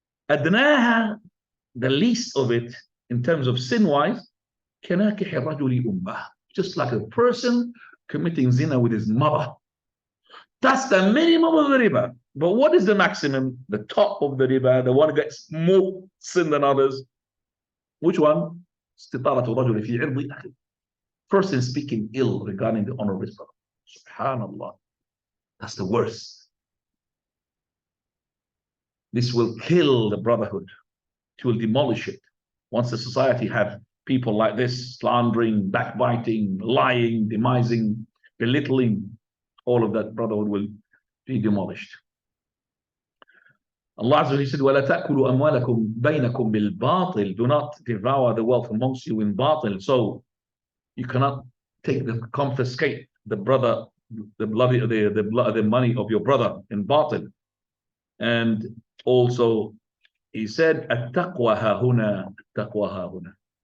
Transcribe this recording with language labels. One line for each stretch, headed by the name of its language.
Arabic: أدناها,
English: the least of it, in terms of sin-wise,
Arabic: كناكح الرجل أمه.
English: Just like a person committing zina with his mother. That's the minimum of the riba. But what is the maximum? The top of the riba, the one that gets more sin than others. Which one?
Arabic: استطالة الرجل في عرض أخيه.
English: Person speaking ill regarding the honor of his brother. Subhanallah. That's the worst. This will kill the brotherhood. It will demolish it. Once the society have people like this, slandering, backbiting, lying, demising, belittling, all of that brotherhood will be demolished. Allah Azza wa Jalla said,
Arabic: وَلَا تَأْكُلُوا أَمْوَالَكُمْ بَيْنَكُمْ بِالْبَاطِلِ.
English: Do not devour the wealth amongst you in batil. So you cannot confiscate the money of your brother in batil. And also he said,
Arabic: التقوى ها هنا, التقوى ها هنا.